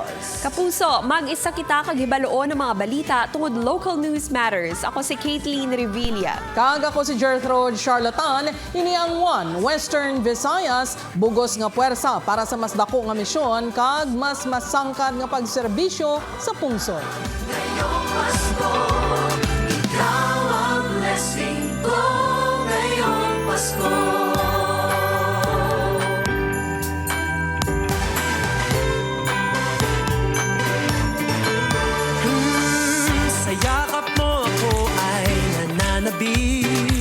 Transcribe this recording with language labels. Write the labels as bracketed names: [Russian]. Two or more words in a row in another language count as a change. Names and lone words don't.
[Hiligaynon] Kapuso, mag-isa kita kag hibaloon ng mga balita tungod [English] local news matters. [Hiligaynon] Ako si Caitlin Revilla. Kag ako si Gertrude Charlatan, ini ang 1 Western Visayas, bugos nga puwersa para sa mas dako nga misyon kag mas masangkad nga pagserbisyo sa pungsod. [Filipino] Ngayong Pasko, ikaw ang blessing ko. Ngayong Pasko. Sa yakap mo ako ay nananabik.